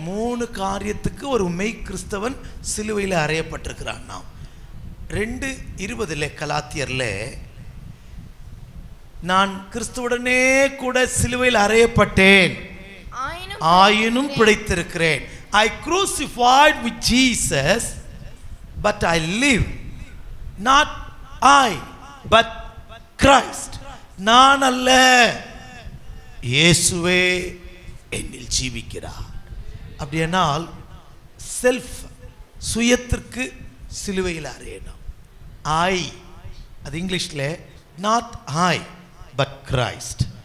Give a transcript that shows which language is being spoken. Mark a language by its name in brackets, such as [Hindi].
[Tamil] 3 காரியத்துக்கு ஒரு மெய் கிறிஸ்தவன் சிலுவையில் அறையப்பட்டிருக்கிறான். நாம் 2:20 கலாத்தியர்ல, நான் கிறிஸ்துவுடனே கூட சிலுவையில் அறையப்பட்டேன், ஆயினும் பிழைத்திருக்கிறேன். [English] I crucified with Jesus, but I live, not I, but Christ. [Tamil] நான் அல்ல, இயேசுவே என்னில் ஜீவிக்கிறார். அப்படியானால் செல்ஃப், சுயத்திற்கு சிலுவையில் அறையணும். [English] I, [Tamil] அது இங்கிலீஷில் [English] Not I but Christ.